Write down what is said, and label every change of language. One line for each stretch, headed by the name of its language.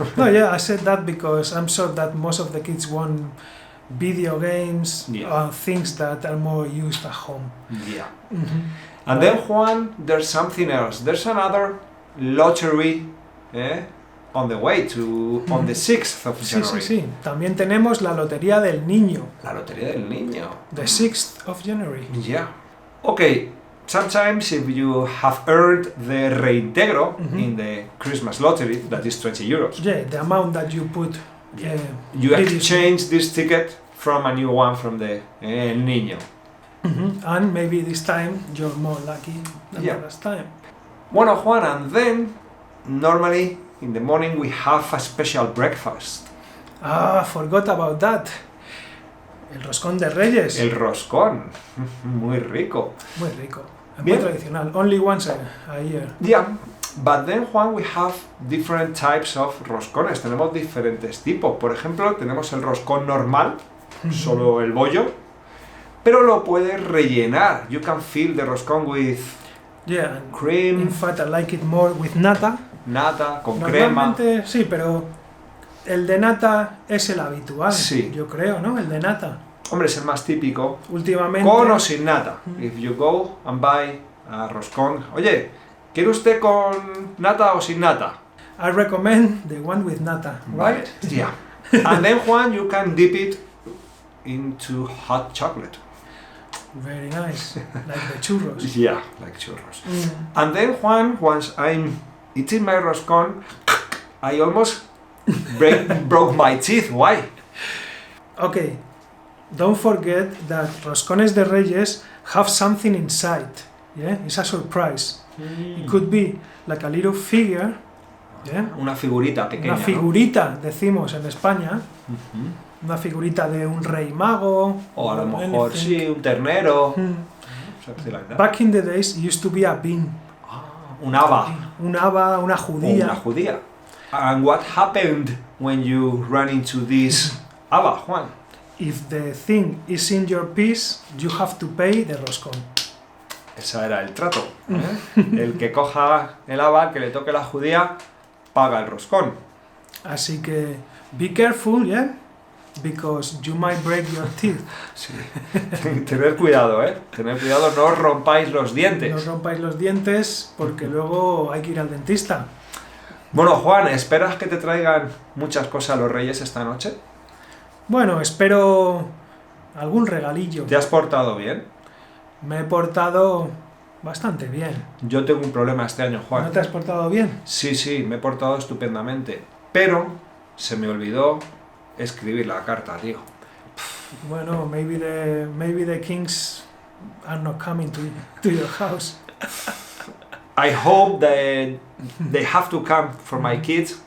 English: No, yeah, I said that because I'm sure that most of the kids want video games or things that are more used at home. Yeah. And then, Juan, there's something else. There's another lottery on the way to on the 6th of January.
Spanish: Sí. También tenemos la Lotería del Niño. La Lotería del Niño.
English: The 6th of January. Yeah. Okay. Sometimes if you have earned the reintegro in the Christmas lottery, that is 20 euros. Yeah, the amount that you put. You exchange this ticket from a new one from the el niño. And maybe this time you're more lucky than Yeah. the last time. Bueno, Juan, and then normally in the morning we have a special breakfast. Ah, forgot about that.
Spanish: El roscón de Reyes. El roscón. Muy rico. Muy rico. Es Bien. muy tradicional.
English: Only once a year. Yeah, but then, Juan, we have different types of roscones.
Spanish: Tenemos diferentes tipos. Por ejemplo, tenemos el roscón normal, solo el bollo, pero lo puedes rellenar.
English: You can fill the roscón with Yeah, and cream, in fact I like it more with nata.
Spanish: nata, con crema. Normalmente sí, pero el de nata es el habitual, Sí. yo creo, ¿no? El de nata. Hombre, es el más típico. Últimamente... Con o sin nata.
English: If you go and buy a roscón.
Spanish: Oye, ¿quiere usted con nata o sin nata?
English: I recommend the one with nata, right? Yeah. And then, Juan, you can dip it into hot chocolate. Very nice, like the churros. Yeah, like churros. Mm. And then, Juan, once I'm eating my roscón, I almost broke my teeth. Why? Okay, don't forget that roscones de Reyes have something inside. Yeah, it's a surprise. It could be like a little figure. Yeah,
Spanish: Una figurita pequeña. una figurita, decimos en España. ¿No? Ujú. Una figurita de un rey mago. O a lo
English: or
Spanish: mejor
English: anything.
Spanish: sí, un ternero. Mm.
English: Something like that. Back in the days, it used to be a bean.
Spanish: Un haba. Un haba, una O judía. una judía.
English: And what happened when you run into this haba, Juan? If the thing is in your piece, you have to pay the roscón.
Spanish: Ese era el trato. ¿Eh? El que coja el haba, que le toque la judía, paga el roscón. Así que,
English: be careful, yeah?
Spanish: Because you might break your teeth. Sí. Tener cuidado, ¿eh? Tener cuidado, no os rompáis los dientes. No rompáis los dientes porque luego hay que ir al dentista. Bueno, Juan, ¿esperas que te traigan muchas cosas los Reyes esta noche? Bueno, espero algún regalillo. ¿Te has portado bien? Me he portado bastante bien. Yo tengo un problema este año, ¿No Juan. te has portado bien? Sí, me he portado estupendamente. Pero se me olvidó escribir la carta, tío.
English: Bueno, maybe the kings are not coming to your house. I hope that they have to come for my kids.